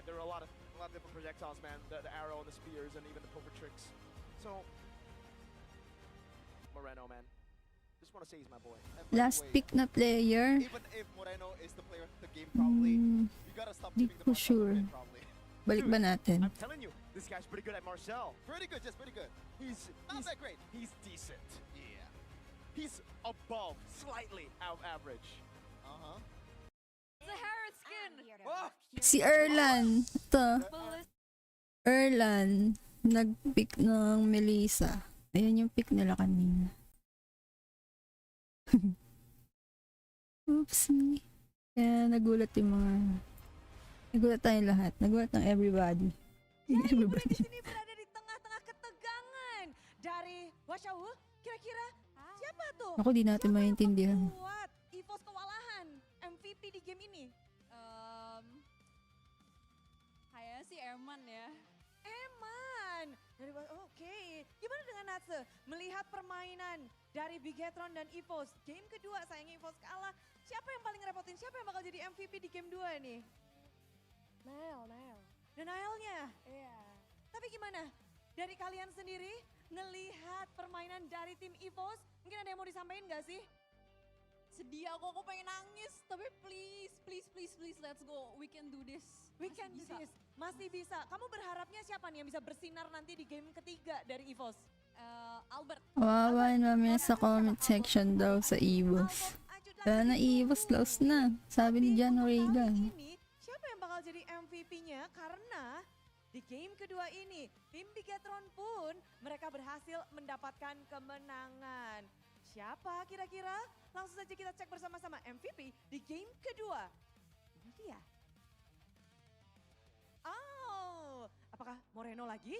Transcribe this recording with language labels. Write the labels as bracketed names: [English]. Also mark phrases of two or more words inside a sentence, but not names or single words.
[English] There are a lot of different projectiles, man. The arrow and the spears and even the poker tricks. So Moreno, man, just want to say he's my boy. And by the Last way, [Filipino] pick na player. [English] even if Moreno is the player of the game, probably, you gotta stop [Filipino] Di [English] giving the [Filipino] ko [English] Marcel sure. credit, probably. [Filipino] Balik ba natin? [English] I'm telling you, this guy's pretty good at Marcel. Pretty good, just pretty good. He's Not that great. He's decent. Yeah. He's above, slightly average. Uh-huh. The Harrod skin. Oh! [Filipino] Si Erlan. Ito. Melissa. Erlan. Nag-pick ng Melissa. Ayan yung pick nila kanina. [English] Oopsie. [Filipino] Kaya nagulat yung mga... Nagulat tayong lahat. Nagulat ng everybody. Everybody. [Indonesian] Sini berada di tengah-tengah ketegangan dari Wasyawu. Kira-kira siapa tuh? [Filipino] Ako di natin maintindihan. [Indonesian] Buat EVOS kewalahan MVP di game ini. Kayaknya sih Erman ya. Eman. Oke. Gimana dengan Natse? Melihat permainan dari Bigetron dan EVOS. Game kedua sayangnya EVOS kalah. Siapa yang paling ngerepotin? Siapa yang bakal jadi MVP di game 2 nih? Nail. Denialnya. Iya. Tapi gimana? Dari kalian sendiri ngelihat permainan dari tim EVOS, mungkin ada yang mau disampaikan nggak sih? Sedih aku pengen nangis. [English] Tapi please, let's go. We can do this. We can do this. [Indonesian] Masih bisa. Kamu berharapnya siapa nih yang bisa bersinar nanti di game ketiga dari EVOS? Albert. [Filipino] Kawawa namin sa comment section daw sa EVOS. Kaya na EVOS lost na. Sabi ni John Reagan. [Indonesian] Ini siapa yang bakal jadi MVP-nya? Karena di game kedua ini, tim Bigetron pun mereka berhasil mendapatkan kemenangan. Siapa kira-kira? Langsung saja kita cek bersama-sama MVP di game kedua. Ini dia. Oh, apakah Moreno lagi?